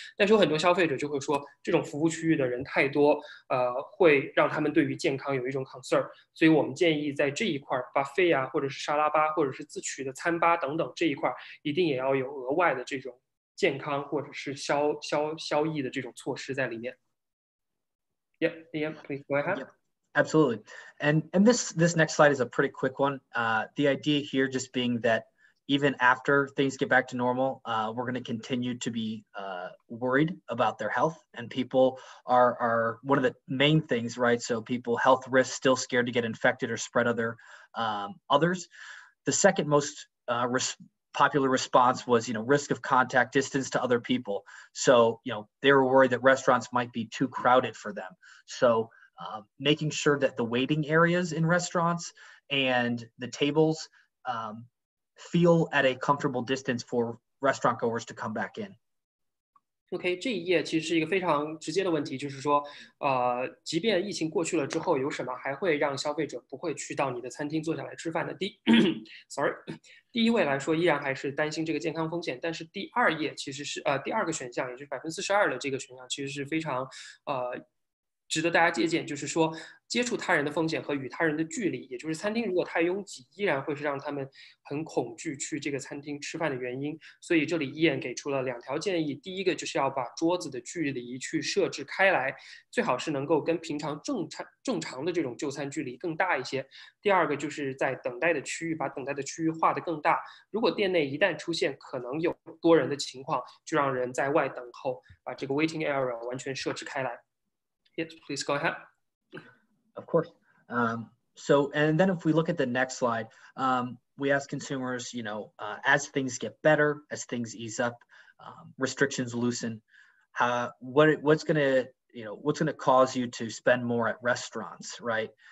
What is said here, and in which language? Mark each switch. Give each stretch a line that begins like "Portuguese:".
Chinese: 但是有很多消费者就会说，这种服务区域的人太多，会让他们对于健康有一种 concern。所以我们建议在这一块 buffet 啊，或者是沙拉吧，或者是自取的餐吧等等这一块，一定也要有额外的这种健康或者是消疫的这种措施在里面。
English: Yeah, please go ahead. Yep, absolutely. And this next slide is a pretty quick one. The idea here just being that even after things get back to normal, we're going to continue to be worried about their health, and people are one of the main things, right? So people health risks, still scared to get infected or spread others. The second most popular response was, risk of contact, distance to other people. So, they were worried that restaurants might be too crowded for them. So making sure that the waiting areas in restaurants and the tables feel at a comfortable distance for restaurant goers to come back in.
Chinese: OK， 这一页其实是一个非常直接的问题，就是说，即便疫情过去了之后，有什么还会让消费者不会去到你的餐厅坐下来吃饭的？第一位来说，依然还是担心这个健康风险。但是第2页其实是第2个选项，也就是42%的这个选项，其实是非常值得大家借鉴，就是说接触他人的风险和与他人的距离，也就是餐厅如果太拥挤，依然会是让他们很恐惧去这个餐厅吃饭的原因。所以这里Ian给出了2条建议，第一个就是要把桌子的距离去设置开来，最好是能够跟平常正常的这种就餐距离更大一些。第2个就是在等待的区域，把等待的区域画得更大。如果店内一旦出现可能有多人的情况，就让人在外等候，把这个 waiting area 完全设置开来。
English: Yes, please go ahead. Of course. So, and then if we look at the next slide, we ask consumers, as things get better, as things ease up, restrictions loosen, what's going to cause you to spend more at restaurants, right?